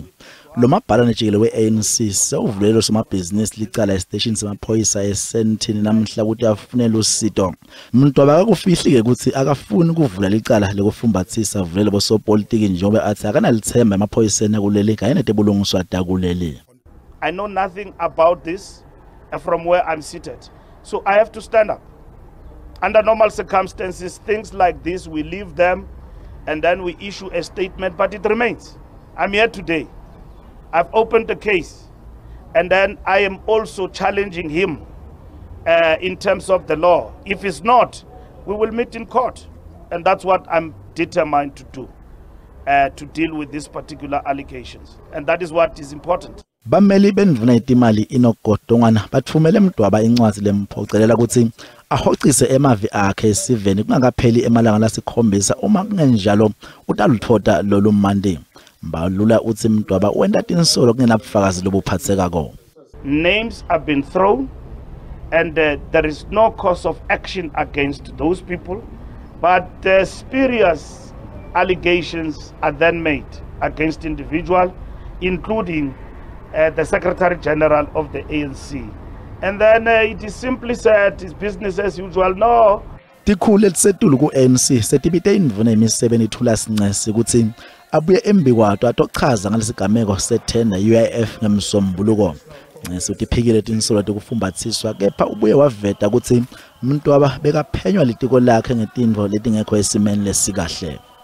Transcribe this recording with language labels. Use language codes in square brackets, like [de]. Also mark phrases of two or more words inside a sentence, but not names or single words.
[ss] Lo maphalane jikelele we-ANC sewuvulele somabhizinisi licala estation semaphoyisa eSandton namhla ukuthi afunele usito. Mdwaba akakufihli-ke ukuthi akafuni ukuvula licala lekufumbathisa avulele bosopolitiki njengoba athi akanalithemba emaphoyiseni akuleli kanye netebulungiswa takuleli. [en] I know nothing about this from where I'm seated. So I have to stand up. Under normal circumstances, things like this, we leave them and then we issue a statement, but it remains. I'm here today. I've opened the case and then I am also challenging him in terms of the law. If it's not, we will meet in court. And that's what I'm determined to do, to deal with these particular allegations. And that is what is important. [ss] Bameli bendvuna itimali Enoch Godongwana bathumele Mdwaba incwadi lemphocelela ukuthi ahocise emavi akhe esiveni kungakapheli emalanga lasikhombisa uma kungenjalo utaluthola lolu mandi. Mbalula uthi Mdwaba wenda tinsolo kungenabufakazi lobuphathekako. [en] Names have been thrown and there is no cause of action against those people, but spurious allegations are then made against individuals, including the Secretary General of the ANC. And then it is simply said it's business as usual. No. [ss] Tikhulu setulu ku-ANC setibite indvuna emisebeni Thula Sinxesi ukuthi abuye embi kwato atochaza ngalesigameko sethenda UIF ngemsombuluko. Nxesi utiphikile tinsolo tekufumbathiswa kepha ubuye waveta ukuthi Mdwaba bekaphenywa litiko lakhe ngetindvo letingekho esimeni lesikahle.